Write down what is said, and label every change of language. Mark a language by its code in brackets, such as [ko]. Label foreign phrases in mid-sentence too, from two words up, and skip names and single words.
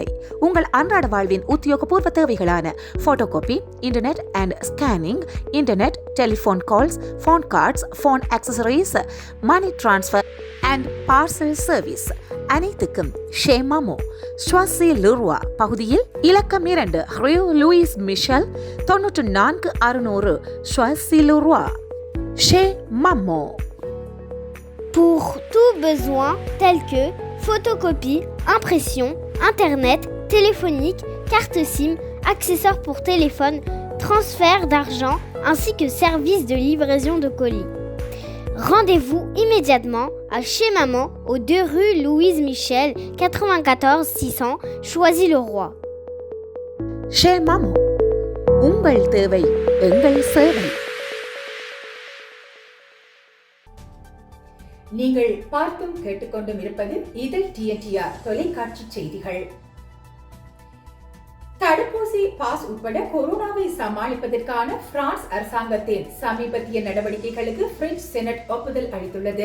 [ta] உங்கள் அன்றாட வாழ்வின் உத்தியோகபூர்வ தேவைகளான போட்டோகாப்பி, [en] internet and scanning, [ta] இன்டர்நெட், [en] telephone calls, phone cards, phone accessories, money transfer and parcel service, [ta] அனைத்துக்கும் ஷேமாமோ ஸ்வாசி லுர்வா பகுதியில் இலக்கம் 2 ரியூ லூயிஸ் மிஷல் 94 ஸ்வாசி லுர்வா ஷே மம்மோ. [fr] Pour tout besoin tel que photocopie, impression, internet, téléphonique, carte SIM, accessoires pour téléphone, transfert d'argent ainsi que service de livraison de colis. Rendez-vous immédiatement à Chez Maman, aux 2 rue Louise Michel, 94 600, Choisy-le-Roi. [ta] ஷே மம்மோ, உங்கள் தேவை எங்கள் சேவை. நீங்கள் பார்த்தும் கேட்டுக்கொண்டும் இருப்பது இதழ் TNTR தொலைக்காட்சி செய்திகள். தடுப்பூசி பாஸ் உட்பட கொரோனாவை சமாளிப்பதற்கான பிரான்ஸ் அரசாங்கத்தின் சமீபத்திய நடவடிக்கைகளுக்கு பிரெஞ்சு செனட் ஒப்புதல் அளித்துள்ளது.